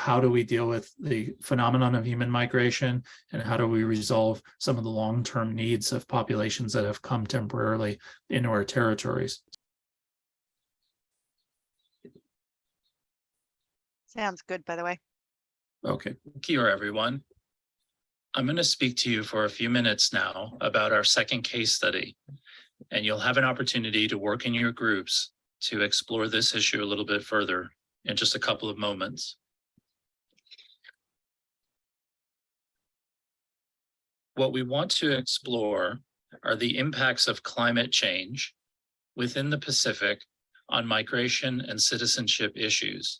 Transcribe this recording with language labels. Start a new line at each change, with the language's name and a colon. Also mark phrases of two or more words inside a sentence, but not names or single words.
English: How do we deal with the phenomenon of human migration, and how do we resolve some of the long-term needs of populations that have come temporarily into our territories? Sounds good, by the way. Okay,
Māori: kia ora,
English: everyone. I'm going to speak to you for a few minutes now about our second case study, and you'll have an opportunity to work in your groups to explore this issue a little bit further in just a couple of moments. What we want to explore are the impacts of climate change within the Pacific on migration and citizenship issues.